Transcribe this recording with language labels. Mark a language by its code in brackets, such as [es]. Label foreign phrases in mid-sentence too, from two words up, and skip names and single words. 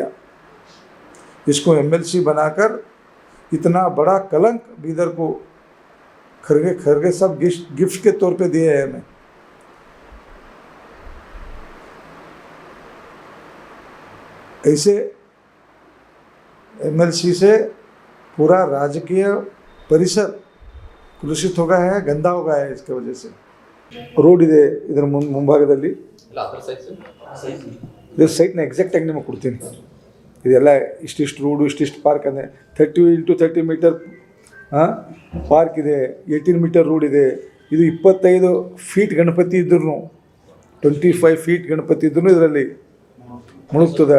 [hi] इसको एमएलसी बनाकर इतना बड़ा कलंक बीदर को खरगे साहब गिफ्ट के तौर पे दिए हैं हमें। ऐसे एमएलसी से पूरा राजकीय परिसर कुलुषित हो गया है, गंदा हो गया है। इसके वजह से [kn] ರೋಡ್ ಇದೆ ಇದರ ಮುಂಭಾಗದಲ್ಲಿ, ಇದು ಸೈಟ್ನ ಎಕ್ಸಾಕ್ಟ್ ಆಗಿ ನಿಮಗೆ ಕೊಡ್ತೀನಿ। ಇದೆಲ್ಲ ಇಷ್ಟಿಷ್ಟು ರೋಡು, ಇಷ್ಟಿಷ್ಟು ಪಾರ್ಕ್ ಅಂದರೆ 30 × 30 [en] meter park [kn] ಇದೆ, 18 [en] meter road [kn] ಇದೆ। ಇದು 25 ಫೀಟ್ ಗಣಪತಿ ಇದ್ರೂ, 25 ಫೀಟ್ ಗಣಪತಿ ಇದ್ರೂ ಇದರಲ್ಲಿ ಮುಳುಗ್ತದೆ।